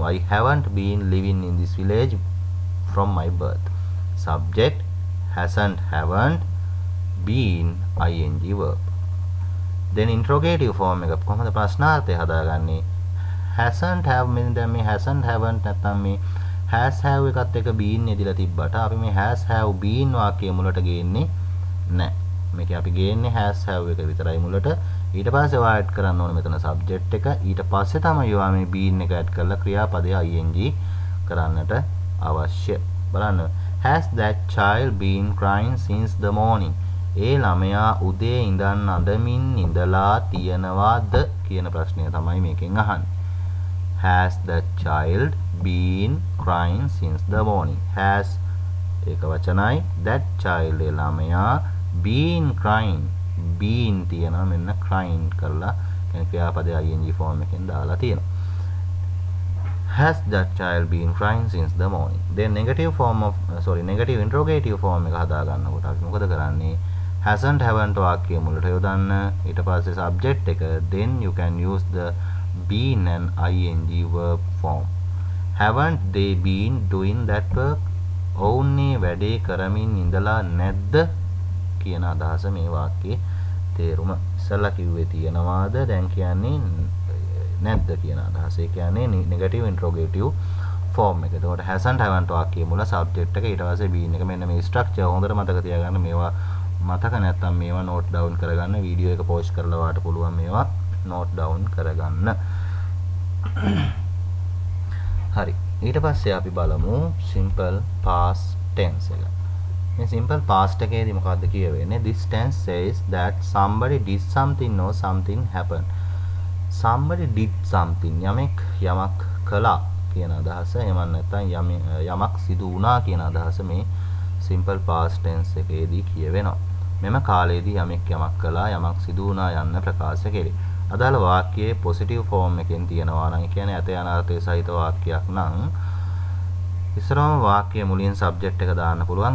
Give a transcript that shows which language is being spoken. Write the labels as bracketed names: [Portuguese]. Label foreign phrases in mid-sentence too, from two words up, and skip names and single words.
[English] I haven't been living in this village from my birth. Subject hasn't, haven't, been ing verb. Then interrogative form [Sinhala] එක කොහොමද ප්‍රශ්නාර්ථය හදාගන්නේ? [English] hasn't have [Sinhala] මෙන්න දැන් මේ [English] hasn't haven't [Sinhala] නැත්නම් මේ [English] has have [Sinhala] එකත් එක been යෙදিলা තිබ්බට අපි මේ [English] has have been [Sinhala] වාක්‍යය මුලට ගේන්නේ නැහැ. මේක අපි ගේන්නේ [English] has have [Sinhala] එක විතරයි මුලට. ඊට පස්සේ ඔයා add කරන්න ඕනේ මෙතන subject එක. ඊට පස්සේ තමයි ඔයා මේ been එක add කරලා ක්‍රියාපදය ing කරන්නට අවශ්‍ය. බලන්න. [English] Has that child been crying since the morning? [Sinhala] ඒ ළමයා උදේ ඉඳන් අඬමින් ඉඳලා තියනවාද කියන ප්‍රශ්නය තමයි මේකෙන් අහන්නේ. [English] Has that child been crying since the morning? [Sinhala] Has ඒක වචනයි. [English] That child [Sinhala] ඒ ළමයා [English] been crying. [Sinhala] been තියනවා මෙන්න crying කරලා කියන ක්‍රියාපදයේ [English] ing form [Sinhala] එකෙන් දාලා තියෙනවා. [English] Has that child been crying since the morning? Then negative interrogative form [Sinhala] එක හදා ගන්නකොට අපි මොකද කරන්නේ? [English] hasn't haven't [Sinhala] වාක්‍යය මුලට යොදන්න. ඊට පස්සේ subject එක. [English] Then you can use the been and ing verb form. Haven't they been doing that work? [Sinhala] ඔවුන්නේ වැඩේ කරමින් ඉඳලා නැද්ද කියන අදහස මේ වාක්‍යයේ තේරුම. ඉස්සල්ලා කිව්වේ තියනවාද දැන් කියන්නේ නැද්ද කියන අදහස. ඒ කියන්නේ [English] negative interrogative form [Sinhala] එක. එතකොට [English] hasn't haven't [Sinhala] වාක්‍යයේ මුල subject එක ඊට පස්සේ been එක. මෙන්න මේ structure හොඳට මතක තියාගන්න. මේවා මතක නැත්නම් මේවා note down කරගන්න. වීඩියෝ එක pause කරලා වාට පුළුවන් මේවා [English] note down [Sinhala] කරගන්න. හරි. ඊට පස්සේ අපි බලමු [English] simple past tense [Sinhala] එක. මේ [English] simple past [Sinhala] එකේදී මොකද්ද කියවෙන්නේ? [English] This tense says that somebody did something or something happened. Somebody did something. [Sinhala] යමක් කළා කියන අදහස. එහෙම නැත්නම් යමක් සිදු වුණා කියන අදහස මේ [English] simple past tense [Sinhala] එකේදී කියවෙනවා. මෙම කාලයේදී යමක් කළා යමක් සිදු වුණා යන්න ප්‍රකාශ කෙරේ. අදාළ වාක්‍යයේ [English] positive form [Sinhala] එකෙන් තියෙනවා නම් කියන්නේ ඇත යන අර්ථය සහිත වාක්‍යයක් නම් ඉස්සරම වාක්‍යයේ මුලින් subject එක දාන්න පුළුවන්.